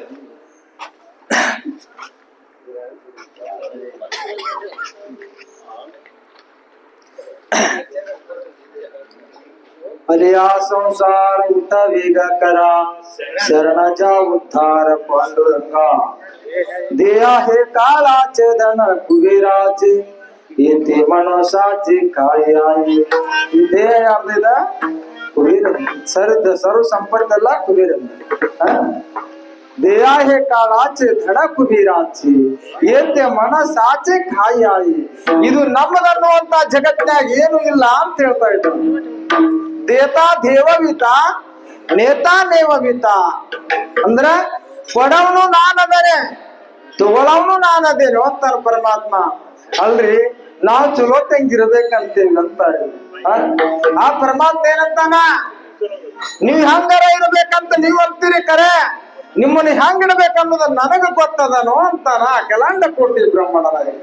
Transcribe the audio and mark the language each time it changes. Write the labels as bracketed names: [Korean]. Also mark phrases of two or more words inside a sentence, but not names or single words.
[Marathi] अलिया संसार उठा वेगा करा शरणाचा उद्धार पांडुरंगा देया हे काळाचे धन कुबेराचे येते मनसाचे काय आहे इथे आपल्याला कुबेर सर्व संपत्त अಲ್ಲ कुबेर देया हे काळाचे धन कुबेराचे येते मनसाचे काय [Kannada] ಇದು ನಮ್ಮದನ್ನುವಂತ ಜಗತ್ತಿನಾಗ ಏನು ಇಲ್ಲ ಅಂತ ಹೇಳ್ತಾ ಇದ್ದಾರೆ [Marathi] देता देवविता नेता नेवविता [Kannada] ಅಂದ್ರ ಕೊಡವನು ನಾನದೇನೆ ತಗೊಳವನು ನಾನದೇನು ಅಂತಾರ ಪರಮಾತ್ಮ ಅಲ್ರಿ ನಾವು ಚಲೋ ತಂಗಿರ್ಬೇಕಂತೇವಿ ಅಂತ ಆ ಪರಮಾತ್ಮ ಏನಂತಾನ, ನೀವ್ ಹೆಂಗಾರ ಇರ್ಬೇಕಂತ ನೀವ್ ಅಂತೀರಿ, ಕರೆ ನಿಮ್ಮನ್ನ ಹೆಂಗ್ ಇಡ್ಬೇಕನ್ನೋದು ನನಗ ಗೊತ್ತದನೋ ಅಂತಾನ ಅಖಿಲಾಂಡ ಕೋಟಿ ಬ್ರಹ್ಮಣ ನಾಯಕ.